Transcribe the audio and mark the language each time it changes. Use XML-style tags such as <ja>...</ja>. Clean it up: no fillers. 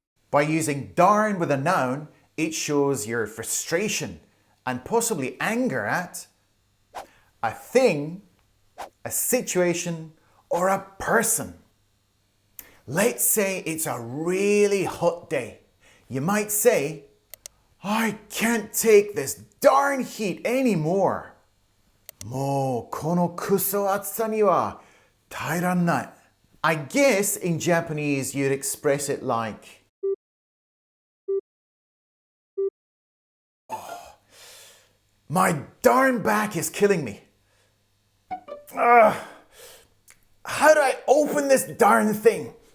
<en>By using darn with a noun, it shows your frustration and possibly anger at a thing, a situation, or a person. Let's say it's a really hot day. You might say, I can't take this darn heat anymore.</en> <ja>もうこのクソ暑さには耐えらんない。</ja> <en>I guess in Japanese you'd express it like My darn back is killing me. How do I open this darn thing?</en>